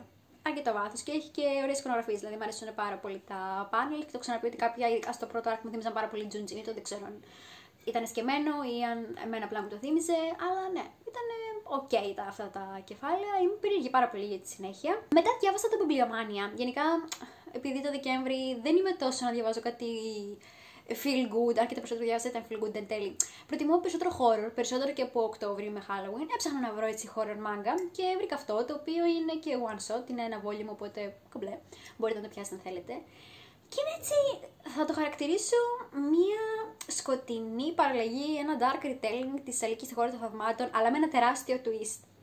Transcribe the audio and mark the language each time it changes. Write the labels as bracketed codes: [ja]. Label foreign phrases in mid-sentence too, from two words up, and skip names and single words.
[el] Αρκετό βάθος και έχει και ωραίες εικονογραφίες. Δηλαδή μου αρέσουν πάρα πολύ τα πάνελ και το ξαναπεί ότι κάποια στο πρώτο arc μου θύμιζαν πάρα πολύ Junji Ito, δεν ξέρω αν ήταν σκεμμένο ή αν εμένα απλά μου το θύμιζε, αλλά ναι, ήταν ok αυτά τα κεφάλαια. Είμαι περίεργη πάρα πολύ για τη συνέχεια. Μετά διάβασα το Bibliomania. Γενικά, επειδή το Δεκέμβρη δεν είμαι τόσο να διαβάζω κάτι [en] feel good, [el] αρκετά περισσότερο διάβασα ήταν [en] feel good [el] εν τέλει. Προτιμώ περισσότερο horror, περισσότερο και από Οκτώβρη με Halloween. Έψαχνα να βρω έτσι [en] horror manga [el] και βρήκα αυτό, το οποίο είναι και [en] one shot, [el] είναι ένα volume, οπότε κομπλέ. Μπορείτε να το πιάσετε αν θέλετε. Και είναι έτσι, θα το χαρακτηρίσω μία σκοτεινή παραλλαγή, ένα [en] dark retelling [el] της Αλίκης στη χώρα των θαυμάτων, αλλά με ένα τεράστιο twist.